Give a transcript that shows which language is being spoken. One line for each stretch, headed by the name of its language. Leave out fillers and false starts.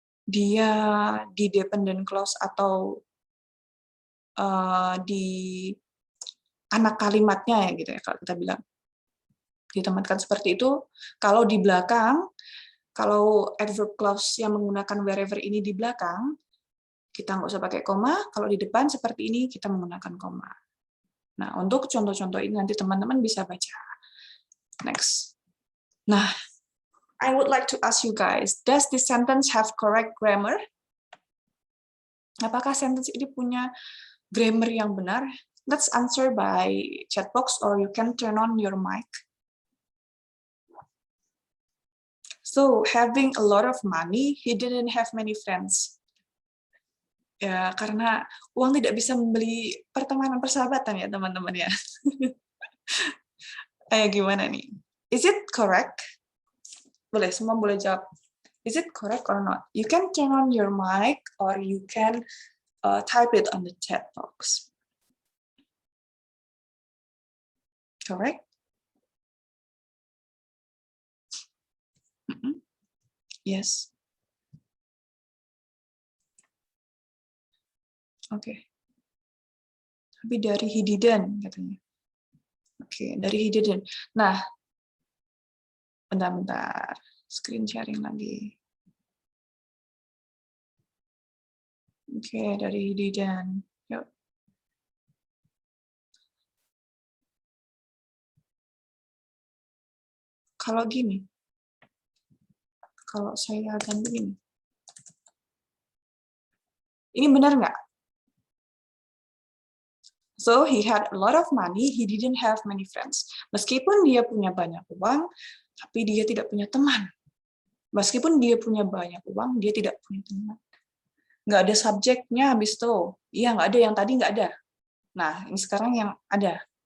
Indonesian: Dia di dependent clause atau di anak kalimatnya ya gitu ya kalau kita bilang ditempatkan seperti itu. Kalau di belakang, kalau adverb clause yang menggunakan wherever ini di belakang, kita nggak usah pakai koma. Kalau di depan seperti ini kita menggunakan koma. Nah, untuk contoh-contoh ini nanti teman-teman bisa baca.
English: Next. Nah, I would like to ask you guys, does this sentence have correct grammar?
Indonesian: Apakah sentence ini punya grammar yang benar?
English: Let's answer by chat box or you can turn on your mic. So, having a lot of money, he didn't have many friends.
Indonesian: Ya, karena uang tidak bisa membeli pertemanan persahabatan ya, teman-teman ya. Gimana nih?
English: Is it correct?
Indonesian: Boleh, semua boleh jawab.
English: Is it correct or not? You can turn on your mic or you can type it on the chat box. Correct? Yes.
Indonesian: Oke. Tapi dari
English: he didn't,
Indonesian: katanya. Oke, dari
English: he didn't.
Indonesian: Nah, bentar. Screen sharing lagi. Oke, dari
English: he didn't.
Indonesian: Yuk. Kalau gini, kalau saya akan begini. Ini benar nggak?
English: So, he had a lot of money, he didn't have many friends.
Indonesian: Meskipun dia punya banyak uang, tapi dia tidak punya teman. Meskipun dia punya banyak uang, dia tidak punya teman. Nggak ada subjeknya habis itu. Iya, nggak ada. Yang tadi nggak ada. Nah, ini sekarang yang ada.